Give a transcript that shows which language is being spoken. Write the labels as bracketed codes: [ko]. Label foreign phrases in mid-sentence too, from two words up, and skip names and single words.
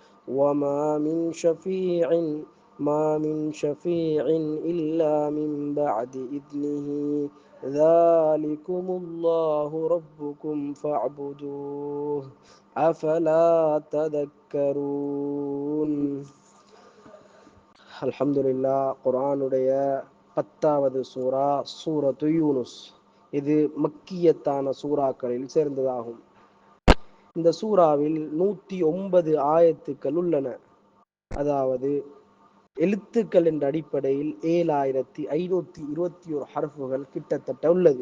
[ar] ما من شفيع إلا من بعد إذنه ذلكم الله ربكم فاعبدوه أفلا تذكرون. [ta] அல்ஹம்துலில்லா. குர்ஆனுடைய 10வது சூரா சூரத்து யூனுஸ். இது மக்கியத்தான சூறாக்களில் சேர்ந்ததாகும். இந்த சூறாவில் 109 ஆயத்துக்கள் உள்ளன. அதாவது எழுத்துக்கள் என்ற அடிப்படையில் 7521 ஹர்ஃபுகள் கிட்டத்தட்ட உள்ளது.